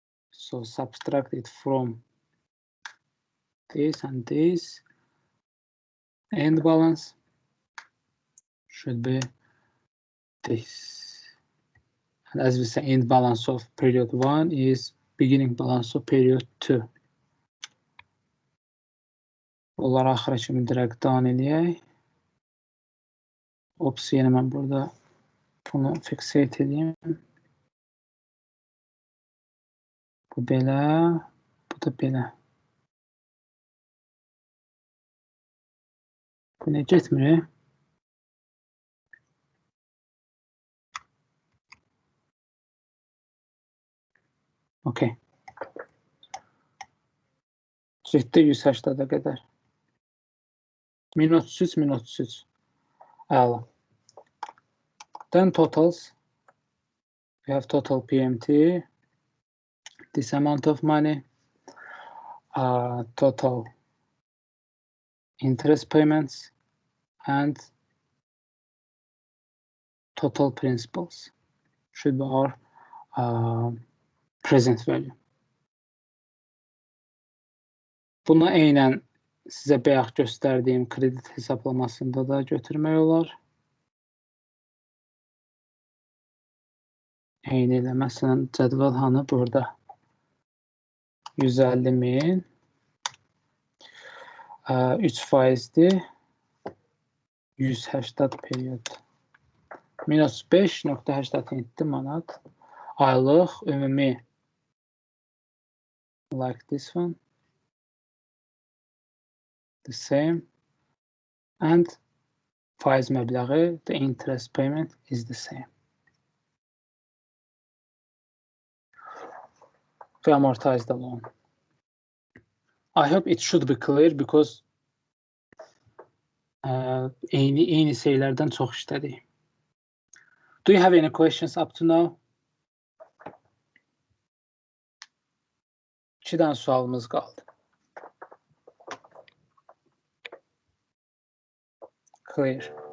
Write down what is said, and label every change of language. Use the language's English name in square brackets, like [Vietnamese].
[English] So subtract it from this and this. End balance should be this. And as we say, end balance of period 1 is beginning balance of period 2. [Azerbaijani] Bunları axıra kimi drag down eləyək. Ops, yenə mən burada bunu fixate edeyim. Bu belə, bu da belə. Bu nə getmir? Okay. Getdi 180-a qədər. Minus 3. Əla. [English] Then totals. We have total PMT. This amount of money. Total interest payments and total principals should be our present value. [Azerbaijani] Buna eynən sizə bayaq göstərdiyim kredit hesaplamasında da götürmək olar. Eyni ilə, məsələn, cədvəl hanı burada 150.000 3%dir 180 periyod minus 5.87 manat aylıq ümumi [English] like this one the same and [Azerbaijani] faiz məbləği [English] the interest payment is the same. We amortize the loan. I hope it should be clear because [Azerbaijani] eyni şeylərdən çox işlədik. [English] Do you have any questions up to now? [Azerbaijani] 2 dənə sualımız qaldı. [English] Clear.